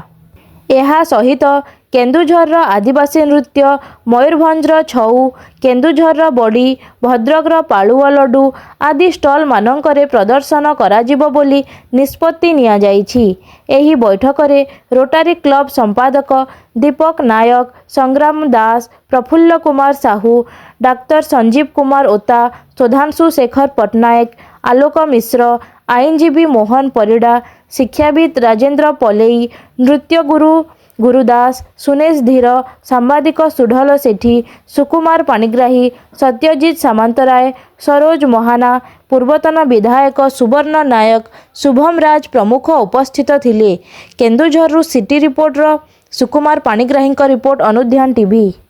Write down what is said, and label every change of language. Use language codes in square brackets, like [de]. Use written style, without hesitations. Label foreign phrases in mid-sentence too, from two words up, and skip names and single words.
[or] ଏହା ସହିତ କେନ୍ଦୁଝର ଆଦିବାସୀ ନୃତ୍ୟ, ମୟୂରଭଞ୍ଜର ଛଉ, କେନ୍ଦୁଝର ବଡ଼ି, ଭଦ୍ରକର ପାଳୁଆ ଲଡୁ ଆଦି ଷ୍ଟଲ ମାନଙ୍କରେ ପ୍ରଦର୍ଶନ କରାଯିବ ବୋଲି ନିଷ୍ପତ୍ତି ନିଆ ଯାଇଛି। ଏହି ବୈଠକ ରେ ରୋଟାରୀ କ୍ଲବ ସମ୍ପାଦକ ଦୀପକ ନାୟକ, ସଂଗ୍ରାମ ଦାସ, ପ୍ରଫୁଲ୍ଲ କୁମାର ସାହୁ, ଡାକ୍ତର ସଞ୍ଜୀବ କୁମାର ଓତା, ସୁଧାଂଶୁ ଶେଖର ପଟ୍ଟନାୟକ, ଆଲୋକ ମିଶ୍ର, ଆଇନଜୀବୀ ମୋହନ ପରିଡ଼ା, ଶିକ୍ଷାବିତ ରାଜେନ୍ଦ୍ର ପଲେଇ, ନୃତ୍ୟ ଗୁରୁ ଗୁରୁଦାସ, ସୁନେଶ ଧୀର, ସାମ୍ବାଦିକ ସୁଢଲ ସେଠୀ, ସୁକୁମାର ପାଣିଗ୍ରାହୀ, ସତ୍ୟଜିତ ସାମନ୍ତରାୟ, ସରୋଜ ମହାନା, ପୂର୍ବତନ ବିଧାୟକ ସୁବର୍ଣ୍ଣ ନାୟକ, ଶୁଭମ ରାଜ ପ୍ରମୁଖ ଉପସ୍ଥିତ ଥିଲେ। କେନ୍ଦୁଝରରୁ ସିଟି ରିପୋର୍ଟର ସୁକୁମାର ପାଣିଗ୍ରାହୀ ରିପୋର୍ଟ ଅନୁଧ୍ୟାନ ଟିଭି।